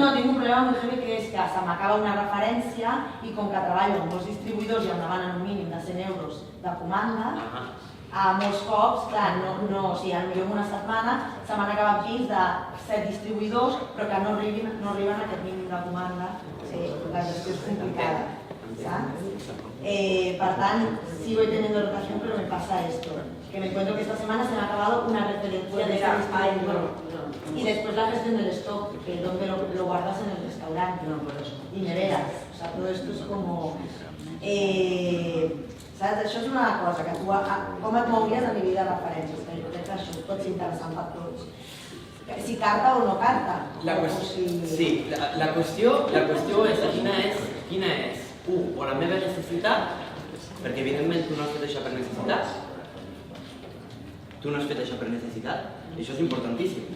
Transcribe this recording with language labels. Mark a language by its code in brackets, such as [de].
[ca] No, tinc un problema molt heavy que és que se m'acaba una referència i com que treballo amb molts distribuïdors i em demanen un mínim de 100 euros de comanda, molts cops, clar, o sigui, potser en una setmana se m'han acabat pins de 7 distribuïdors però que no arriben a aquest mínim de comanda. La gestió és complicada, ¿sabes? Per tant, [es] sigo teniendo rotación, pero me pasa esto, que me encuentro que esta semana se me ha acabado una referencia de ese distribuidor. Y después la gestión del stock, que es donde lo guardas en el restaurante, y neveras. O sea, todo esto es como... saps? [ca] Això és una cosa, que tu com et mouries a nivell de referències, que jo crec que això pot ser interessant per tots. Si carta o no carta. Sí, la qüestió és quina és, o la meva necessitat, perquè evidentment tu no has fet això per necessitat, i això és importantíssim.